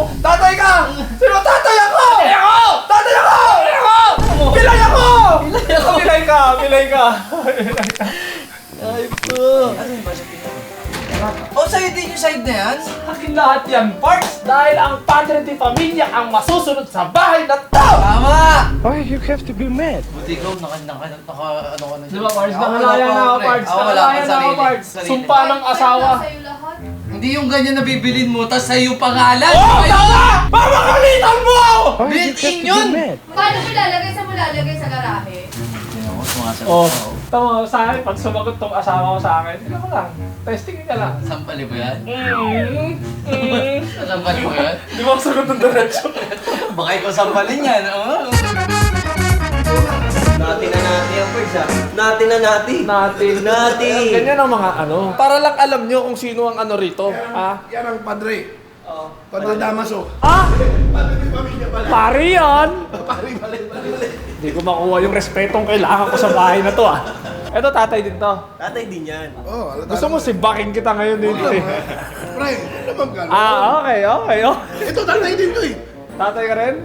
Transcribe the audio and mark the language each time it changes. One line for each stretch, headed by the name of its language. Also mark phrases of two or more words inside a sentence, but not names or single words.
Filipino: Tatay ka! Sino tatay ako? Tatay ako! Pilay ako! Pilay ka! Ay po. Ano yung basa pinaka? Oh, sa'yo din yung side na yan? Akin lahat yan, parts! Dahil ang padre de pamilya ang masusunod sa bahay na to! Tama!
English: Why you have to be mad?
Filipino: Buti ikaw, ano ka na. Di ba, parts? Ako Nakalaya wala na pa, ako, pre. parts. Ako wala Nakalaya akong na ako, sarili. parts. Sarili. Sumpa ng asawa. Sa'yo lahat. Hindi yung ganyan na bibilin mo, tas sa'yo pangalan. Oh, tama! Pamakalitan mo! Built-in yun! Paano mo lalagay sa sa garahe? Oh, tama sa akin, pag sumagot tong asawa ko sa akin, tignan mo lang. Testing ka lang. Sampali mo yan? Mm. Sampali mo yan? Di ba ako sagot ng diretso? Baka ikaw sampalin yan, oh. Natin na natin yan, Pers, ha? Natin na natin. Natin. Ganyan ang mga ano. Para lang alam nyo kung sino ang ano rito. Ha? Yan ang padre. Padre Damaso. Ah! Padre ng pamilya pala. Pare yan! Pare, balik. Hindi ko makuha yung respetong kailangan ko sa bahay na to ah. Eto tatay din to. Tatay din yan. Oh, Gusto mo sibaking kita ngayon dito eh. Pre, ano naman gano'n? Okay. Oh. Ito, tatay din to eh. Tatay ka rin?